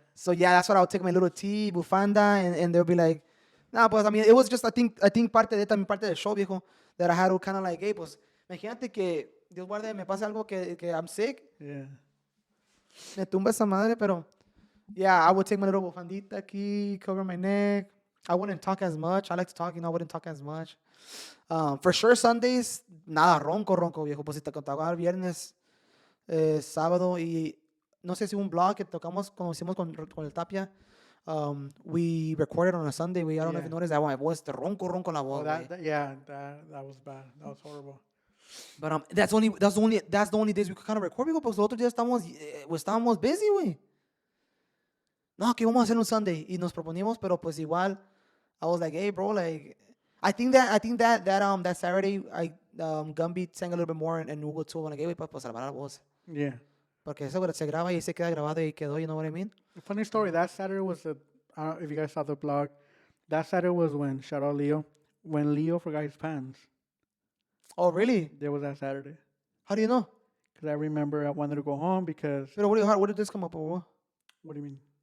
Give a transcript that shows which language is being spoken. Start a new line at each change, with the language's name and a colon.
English: So yeah, that's what I would take my little tea, bufanda, and they'll be like, nah, pues I mean, it was just I think
Spanish: parte de también parte del show, viejo,
English: that I had to kind of like, hey,
Spanish: pues, imagínate que Dios guarde me pase algo que
English: I'm sick, Yeah.
Spanish: me tumba esa madre, pero
English: yeah, I would take my little bufandita aquí, cover my neck. I wouldn't talk as much. I like to talk, I wouldn't talk as much. For sure, Sundays,
Spanish: nada, ronco, viejo. Pues si te contaba el viernes, sábado, y no sé si un blog que tocamos, como hicimos con el Tapia,
English: we recorded on a Sunday. I don't know if you noticed that my voice, the
Spanish: ronco la voz.
English: Oh, that was bad. That was horrible. But that's the only days we could kind of record, because
Spanish: los otros días estábamos
English: busy, güey.
Spanish: No, que vamos a hacer un Sunday, y nos proponimos, pero pues igual,
English: I was like, hey, bro, like, I think that Saturday, Gumby sang a little bit more, and Hugo too, like, hey, güey,
Spanish: pues salvar la voz.
English: Yeah.
Spanish: Porque eso se graba y se queda grabado y quedó,
English: you know what I mean? Funny story. That Saturday was I don't know if you guys saw the blog. That Saturday was when shout out Leo, when Leo forgot his pants. Oh, really? There was that Saturday. How do you know? Because I remember I wanted to go home because. Pero what did this come up with? What do you mean?